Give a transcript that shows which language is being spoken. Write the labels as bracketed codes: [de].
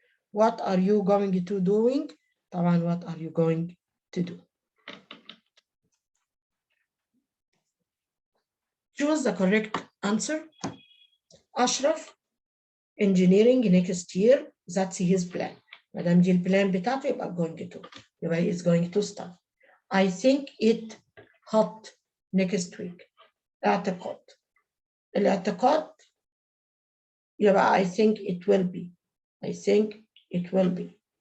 [en] What are you going to doing؟ طبعا what are you going to do? Choose the correct answer. Ashraf, engineering next year, that's his plan. [ar] ما دام دي البلان بتاعته يبقى going to. يبقى [en] he is going to start. I think it hot next week. اعتقاد. [ar] الاعتقاد يبقى I think it will be. [en] I think it will be.